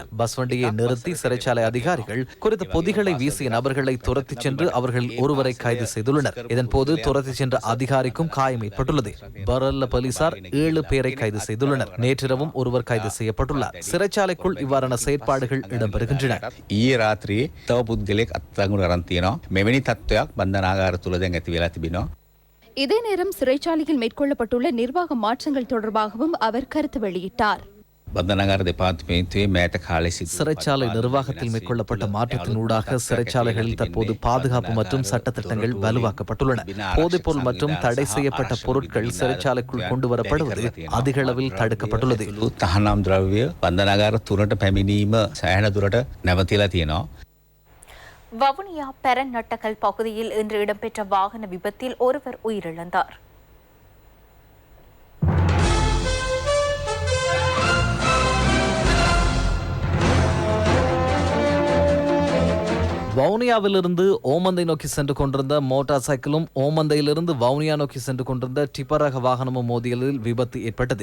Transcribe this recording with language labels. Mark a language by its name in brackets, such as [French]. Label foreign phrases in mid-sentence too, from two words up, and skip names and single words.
[Tamil] பஸ் வண்டியை நிறுத்தி சிறைச்சாலை அதிகாரிகள் குறித்த பொதிகளை வீசிய நபர்களை துரத்தி சென்று அவர்கள் ஒருவரை கைது செய்துள்ளனர். இதன்போது துரத்தி சென்ற அதிகாரிக்கும் காயம் ஏற்பட்டுள்ளது. பரல்ல போலீசார் 7 பேரை கைது செய்துள்ளனர். நேற்றிரவும் ஒருவர் கைது செய்யப்பட்டுள்ளார். சிறைச்சாலைக்குள் இவ்வாறான செயற்பாடுகள் இடம்பெறுகின்றன. [Sinhala] රාත්‍රියේ තව පුද්ගලයෙක් අත්අඩංගුවට අරන් තියෙනවා. මෙවැනි තත්ත්වයක් බන්ධනාගාර තුල දැන් ඇති වෙලා තිබෙනවා. [Tamil] இதே நேரம் சிறைச்சாலையில் மேற்கொள்ளப்பட்டுள்ள நிர்வாக மாற்றங்கள் தொடர்பாகவும் அவர் கருத்து வெளியிட்டார். [Sinhala] බන්ධනාගාර දෙපාර්තමේන්තුවේ මෑත කාලේ සිදු [Tamil] சிறைச்சாலை நிர்வாகத்தில் மேற்கொள்ளப்பட்ட மாற்றத்தினூடாக சிறைச்சாலைகளில் தற்போது பாதுகாப்பு மற்றும் சட்டத்திட்டங்கள் வலுவாக்கப்பட்டுள்ளன. போதைப்பொருள் மற்றும் தடை செய்யப்பட்ட பொருட்கள் சிறைச்சாலைக்குள் கொண்டுவரப்படுவது அதிக அளவில் தடுக்கப்பட்டுள்ளது. [Sinhala] තහනම් ද්‍රව්‍ය බන්ධනාගාර තුනට පැමිණීම සෑහෙන දුරට නැවතිලා තියෙනවා. [Tamil] வவுனியா பெரநட்டக்கல் பகுதியில் இன்று இடம்பெற்ற வாகன விபத்தில் ஒருவர் உயிரிழந்தார். வவுனியாவிலிருந்து ஓமந்தை நோக்கி சென்று கொண்டிருந்த மோட்டார் சைக்கிளும் ஓமந்தையிலிருந்து வவுனியா நோக்கி சென்று கொண்டிருந்த டிப்பர் ரக வாகனமும் மோதியதில் விபத்து ஏற்பட்டது.